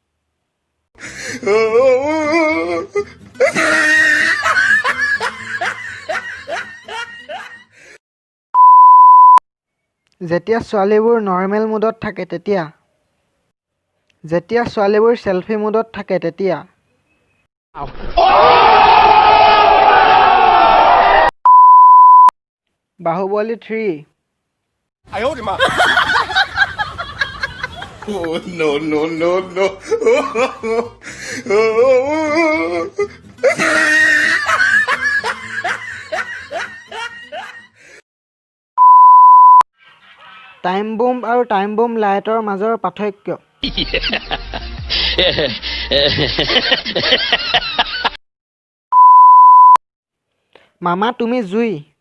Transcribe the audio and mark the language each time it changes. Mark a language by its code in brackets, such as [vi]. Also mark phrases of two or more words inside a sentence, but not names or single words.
[as] যেতিয়া ছোৱালীবোৰ [en] normal mode [as] থাকে তেতিয়া, যেতিয়া ছোৱালীবোৰ [en] selfie mode [as] থাকে তেতিয়া, বাহুবলী 3। [en] Oh, no, no, no, no. time bomb [as] আৰু [en] time bomb light [as] মাজৰ পাৰ্থক্য। মামা তুমি জুই।